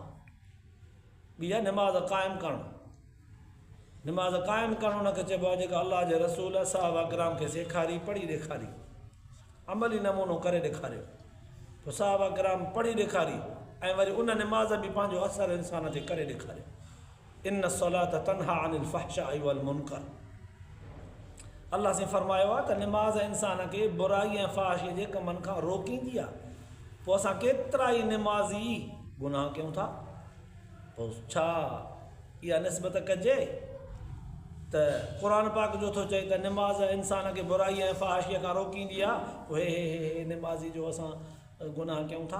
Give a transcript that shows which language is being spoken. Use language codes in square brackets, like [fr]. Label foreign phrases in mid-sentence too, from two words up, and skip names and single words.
[sd] ॿी आहे निमाज़ क़ाइमु करणु। निमाज़ क़ाइमु करणु हुनखे चइबो आहे जेका अलाह जे रसूल सहाबा किराम खे सेखारी, पढ़ी ॾेखारी, अमली नमूनो करे ॾेखारियो। पोइ सहाबा किराम पढ़ी ॾेखारी, ऐं वरी उन निमाज़ बि पंहिंजो असरु इंसान ते करे ॾेखारियो। [ar] إن الصلاة تنهى عن الفحشاء والمنكر, [sd] अलाह से फरमायो आहे त निमाज़ इंसान खे बुराई ऐं फ़ाहिश जे कमनि खां रोकींदी आहे। पोइ असां केतिरा ई निमाज़ी गुनाह कयूं था, पोइ छा इहा निस्बत कजे त क़ुर पाक जो थो चए त निमाज़ इंसान खे बुराई ऐं फ़ाहिश खां रोकींदी आहे, पोइ हे निमाज़ी जो असां गुनाह कयूं था।